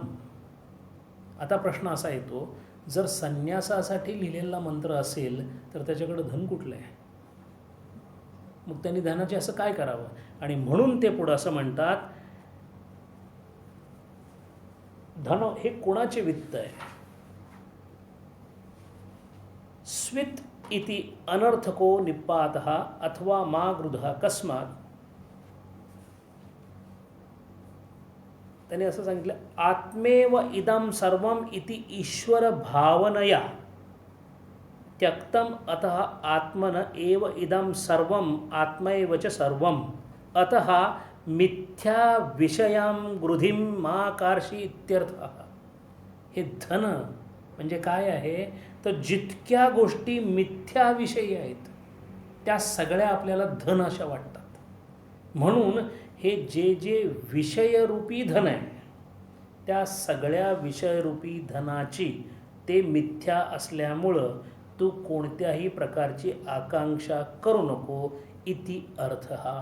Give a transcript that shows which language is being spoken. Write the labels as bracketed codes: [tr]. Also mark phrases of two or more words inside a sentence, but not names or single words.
[mr] आता प्रश्न असा येतो, जर संन्यासासाठी लिहिलेला मंत्र असेल तर त्याच्याकडे धन कुठलं आहे? मग त्यांनी धनाचे असं काय करावं? आणि म्हणून ते पुढं असं म्हणतात, धन हे कोणाचे वित्त आहे? [sa] स्वित् इति अनर्थको निपातः अथवा मा गृधः कस्मात्. [mr] त्याने असं सांगितलं, [sa] आत्मेव इदं सर्वम इति ईश्वर भावनया त्यक्तम अतः आत्मन एव इदं सर्वम आत्मैव च सर्वम अतः मिथ्या विषयां गृधिं मा कार्षी इत्यर्थः. [mr] हे धन म्हणजे काय आहे तर जितक्या गोष्टी मिथ्याविषयी आहेत त्या सगळ्या आपल्याला धन अशा वाटतात. म्हणून हे जे जे विषयरूपी धन आहे त्या सगळ्या विषयरूपी धनाची ते मिथ्या असल्यामुळं तू कोणत्याही प्रकारची आकांक्षा करू नको [sa] इति अर्थ [mr] हा.